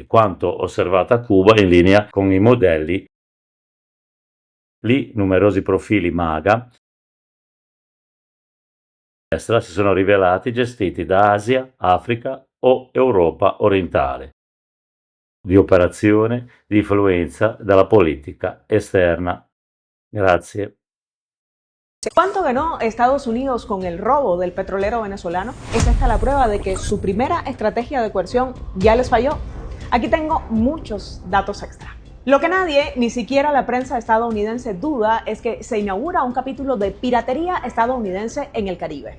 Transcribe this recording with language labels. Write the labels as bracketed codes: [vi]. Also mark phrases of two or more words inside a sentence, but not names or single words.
[it] Quanto osservato a Cuba in linea con i modelli, lì numerosi profili MAGA si sono rivelati gestiti da Asia, Africa o Europa orientale. di operazione di influenza dalla politica esterna. Grazie. [es] ¿Cuánto ganó Estados Unidos con el robo del petrolero venezolano? ¿Es esta la prueba de que su primera estrategia de coerción ya les falló? Aquí tengo muchos datos extra. Lo que nadie, ni siquiera la prensa estadounidense, duda es que se inaugura un capítulo de piratería estadounidense en el Caribe.